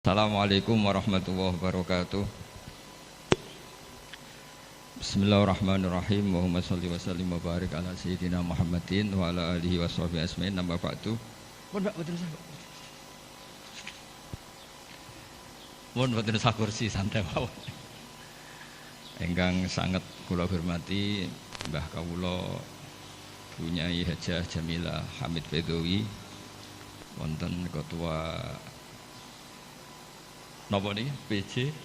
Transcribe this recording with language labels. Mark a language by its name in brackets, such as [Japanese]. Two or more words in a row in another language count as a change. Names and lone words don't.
[Arabic] السلام عليكم ورحمة الله وبركاته. بسم الله الرحمن الرحيم. اللهم صل وسلم وبارك على سيدنا محمد وعلى آله وصحبه أجمعين. [Javanese] Nambah ba'du. Mun boten sak kursi santai mawon. Ingkang sanget kula hormati Mbah kawula Bunyai Hajah Jamilah Hamid Bedowi, wonten ketua napa niki PJ?